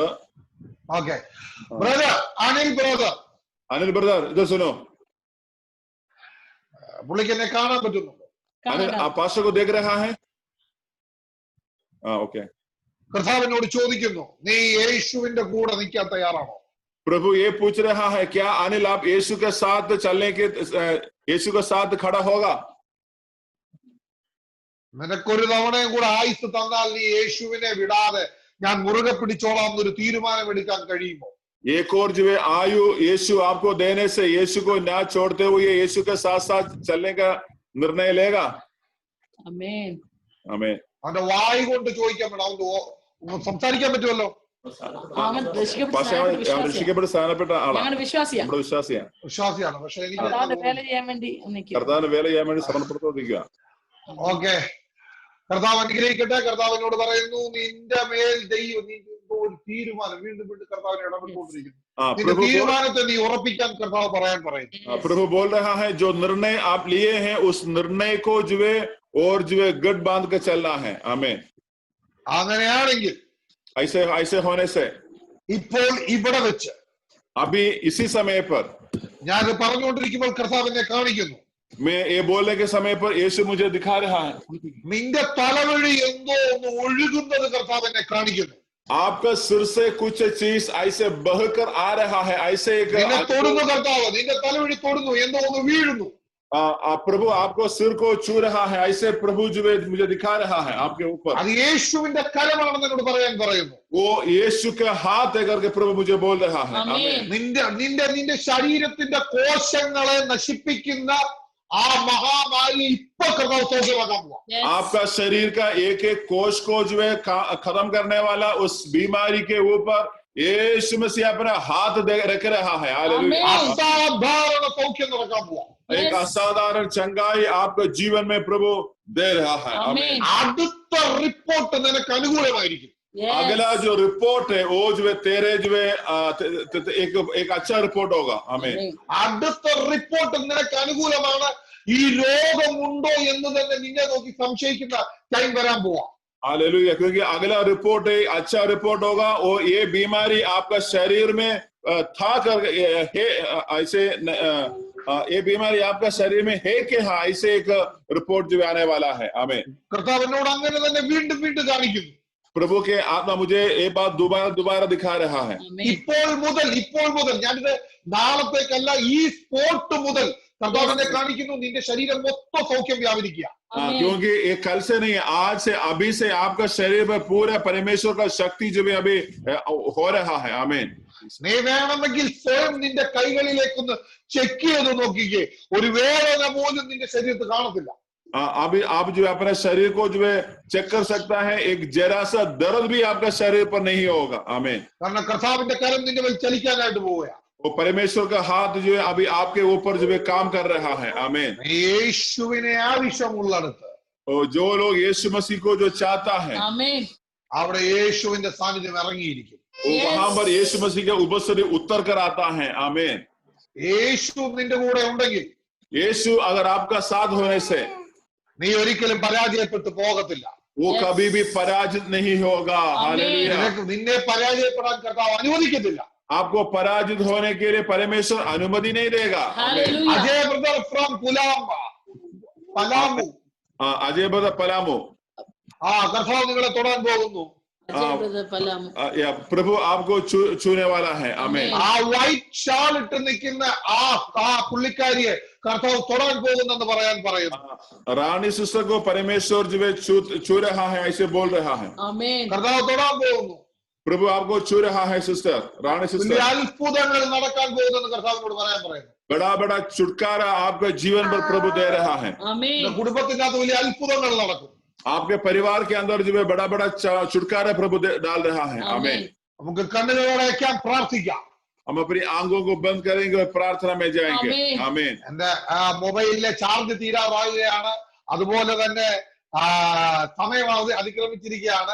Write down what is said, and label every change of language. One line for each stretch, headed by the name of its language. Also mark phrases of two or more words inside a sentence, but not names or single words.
English: okay brother,
Hindi: अनिल ब्रदर इधर सुनो.
Malayalam: പുള്ളിക്ക് എന്നെ കാണാൻ പറ്റുന്നുണ്ടോ?
Hindi: अनिल आप पास्टर को देख रहा है? ओके.
Malayalam: കർത്താവിനോട് ചോദിക്കുന്നു, നീ യേശുവിന്റെ കൂടെ നിൽക്കാൻ തയ്യാറാണോ?
Hindi: प्रभु ये पूछ रहा है, क्या अनिल आप यीशु के साथ चलने के यीशु के साथ खड़ा होगा?
Malayalam: നിനക്കൊരു തവണയും കൂടെ ആയുസ് തന്നാൽ നീ യേശുവിനെ വിടാതെ ഞാൻ മുറുകെ പിടിച്ചോളാം എന്നൊരു തീരുമാനം എടുക്കാൻ കഴിയുമോ?
Hindi: एक और जो है आयु यीशु आपको देने से यीशु को ना छोड़ते हुए यीशु के साथ साथ चलने का निर्णय लेगा? Amen.
Malayalam: ആമേൻ. അവന്റെ വായി കൊണ്ട് ചോദിക്കാൻ വേണം. അവന് സംസാരിക്കാൻ പറ്റുമല്ലോ. അവൻ രക്ഷിക്കപ്പെട്ട സ്ഥാനപ്പെട്ട ആളാണ്, ഞങ്ങളുടെ വിശ്വാസിയാണ്, നമ്മുടെ വിശ്വാസിയാണ്. വിശ്വാസിയാണ്. പക്ഷെ എനിക്ക് വേല ചെയ്യാൻ വേണ്ടി നിൽക്കുക. കർത്താവിന് വേല ചെയ്യാൻ വേണ്ടി സമർപ്പിച്ചുകൊണ്ടിരിക്കുക. ഓക്കെ, കർത്താവ് അനുഗ്രഹിക്കട്ടെ. കർത്താവിനോട് പറയുന്നു, നിന്റെ മേൽ ദൈവം ഒരു തീരുമാനം വീണ്ടും വീണ്ടും കർത്താവിനെ ഇടപെട്ടുകൊണ്ടിരിക്കുന്നു. നിന്റെ തീരുമാനത്തെ നീ ഉറപ്പിക്കാൻ കർത്താവ് പറയുന്നു.
Hindi: प्रभु बोल रहा है जो निर्णय आप लिए हैं उस निर्णय को जो है और जो है गठ बांध के चलना है. आमीन.
Malayalam: അങ്ങനെയാണെങ്കിൽ
Hindi: ऐसे होने से
Malayalam: ഇപ്പോൾ ഇവിടെ വെച്ച്
Hindi: अभी इसी समय पर
Malayalam: ഞാൻ പറഞ്ഞുകൊണ്ടിരിക്കുമ്പോൾ കർത്താവ് എന്നെ കാണിക്കുന്നു.
Hindi: मैं ये बोलने के समय पर यीशु मुझे दिखा रहा है.
Malayalam: നിന്റെ തലവഴി എന്തോ ഒന്ന് ഒഴുകുന്നത് കർത്താവ് എന്നെ കാണിക്കുന്നു.
Hindi: आपका सिर से कुछ चीज ऐसे बहकर आ रहा है. ऐसे एक
Malayalam: നിന്നെ തൊടുന്നു കർത്താവ്, നിന്റെ തലവഴി തൊടുന്നു, എന്തോ ഒന്ന് വീഴുന്നു.
Hindi: प्रभु आपको सिर को छू रहा है. ऐसे प्रभु जो मुझे दिखा रहा है आपके ऊपर.
Malayalam: അത് യേശുവിന്റെ കരമാണെന്ന് എന്നോട് പറയുന്നു.
Hindi: वो यीशु के हाथ है करके प्रभु मुझे बोल रहा है.
Malayalam: നിന്റെ ശരീരത്തിന്റെ കോശങ്ങളെ നശിപ്പിക്കുന്ന ആ മഹാമാരി ഇപ്പൊ കർത്താവ് സൗഖ്യമാക്കാൻ പോവാ.
Hindi: आपका शरीर का एक एक कोश को जो है खत्म करने वाला उस बीमारी के ऊपर यीशु मसीह अपना हाथ रख रहा है.
Malayalam: അസാധാരണ സൗഖ്യം നടക്കാൻ പോവാ.
Hindi: एक असाधारण चंगाई आपके जीवन में प्रभु दे रहा है.
Malayalam: അടുത്ത റിപ്പോർട്ട് നിനക്ക് അനുകൂലമായിരിക്കും.
Hindi: अगला जो रिपोर्ट है वो जो है तेरे जो है एक अच्छा रिपोर्ट होगा. आमीन.
Malayalam: അടുത്ത റിപ്പോർട്ട് നിനക്ക് അനുകൂലമാണ്. ഈ രോഗമുണ്ടോ എന്ന് തന്നെ നിന്നെ നോക്കി സംശയിക്കുന്ന ടൈം വരാൻ പോവാ.
Hindi: हालेलुया. क्योंकि अगला रिपोर्ट है अच्छा रिपोर्ट होगा. और ये बीमारी आपका शरीर में था कर ऐसे ये बीमारी आपका शरीर में है कि हाँ, ऐसे एक रिपोर्ट जो आने वाला है. आमीन.
Malayalam: കർത്താവ് എന്നോട് അങ്ങനെ തന്നെ വീണ്ടും വീണ്ടും കാണിക്കുന്നു.
Hindi: प्रभु के आत्मा मुझे ये बात दोबारा दिखा रहा है.
Malayalam: ഇപ്പോൾ മുതൽ ഞാനിത് നാളത്തേക്കല്ല, ഈ സ്പോട്ട് മുതൽ കർത്താവ് എന്നെ കാണിക്കുന്നു. നിന്റെ ശരീരം മൊത്തം സൗഖ്യം വ്യാപരിക്കുക.
Hindi: क्योंकि ये कल से नहीं, आज से अभी से आपका शरीर में पूरा परमेश्वर का शक्ति जो भी अभी हो रहा है. आमीन.
Malayalam: നീ വേണമെങ്കിൽ സ്വയം നിന്റെ കൈകളിലേക്കൊന്ന് ചെക്ക് ചെയ്ത് നോക്കിക്കേ, ഒരു വേദന പോലും നിന്റെ ശരീരത്തിൽ കാണത്തില്ല.
Hindi: अभी आप जो अपने शरीर को जो है चेक कर सकता है. एक जरा सा दर्द भी आपका शरीर पर नहीं होगा. आमीन.
Malayalam: കാരണം കർത്താവിന്റെ കരം നിന്റെ മേൽ ചലിക്കാനായിട്ട് പോവുക.
Hindi: वो परमेश्वर का हाथ जो है अभी आपके ऊपर जो है काम कर रहा है. आमीन.
Malayalam: യേശുവിനെ ആവശ്യമുള്ളിടത്ത്,
Hindi: और जो लोग यीशु मसीह को जो चाहता है, आमीन,
Malayalam: അവിടെ യേശുവിന്റെ सानिध्യം ഇറങ്ങിയിരിക്കും.
Hindi: वो वहां पर यीशु मसीह के उपस्थिति उतर कर आता है. आमीन.
Malayalam: യേശു നിന്റെ കൂടെ ഉണ്ടെങ്കിൽ,
Hindi: यीशु अगर आपका साथ होने से
Malayalam: നീ ഒരിക്കലും പരാജയപ്പെട്ടു പോകത്തില്ല.
Hindi: वो कभी भी पराजित नहीं होगा. हालेलुया.
Malayalam: നിന്നെ പരാജയപ്പെടാൻ കർത്താവ് അനുവദിക്കത്തില്ല.
Hindi: आपको पराजित होने के लिए परमेश्वर अनुमति नहीं देगा.
English: അജയ് brother from പലാമു.
Hindi: अजय ब्रदर पलामू.
Malayalam: കർത്താവ് നിങ്ങളെ തൊടാൻ പോകുന്നു.
Hindi: प्रभु आपको छूने वाला है. आमीन.
Malayalam: ആ
English: white shawl
Malayalam: ഇട്ട് നിൽക്കുന്ന ആ പുള്ളിക്കാരിയെ കർത്താവ് തൊടാൻ പോകുന്നെന്ന് പറയുന്നു.
Hindi: रानी सिस्टर को परमेश्वर जो है छू रहा है, ऐसे बोल रहा है.
Malayalam: കർത്താവ് തൊടാൻ പോകുന്നു.
Hindi: प्रभु आपको छू रहा है सिस्टर, रानी सिस्टर.
Malayalam: അത്ഭുതങ്ങൾ നടക്കാൻ പോകുന്നെന്ന് കർത്താവിനോട് പറയാൻ.
Hindi: बड़ा बड़ा छुटकारा आपके जीवन पर प्रभु दे रहा है.
Malayalam: കുടുംബത്തിനകത്ത് വലിയ അത്ഭുതങ്ങൾ നടക്കും.
Hindi: आपके परिवार के अंदर जो है बड़ा बड़ा छुटकारा प्रभु डाल रहा है. आमीन.
Malayalam: നമുക്ക് കണ്ണുകളോടെ പ്രാർത്ഥിക്കാം.
Hindi: हम अपनी आंखों को बंद करेंगे और प्रार्थना में जाएंगे. आमीन.
Malayalam: എന്റെ മൊബൈലിലെ ചാർജ് തീരാറാവുകയാണ്. അതുപോലെ തന്നെ സമയം അതിക്രമിച്ചിരിക്കുകയാണ്.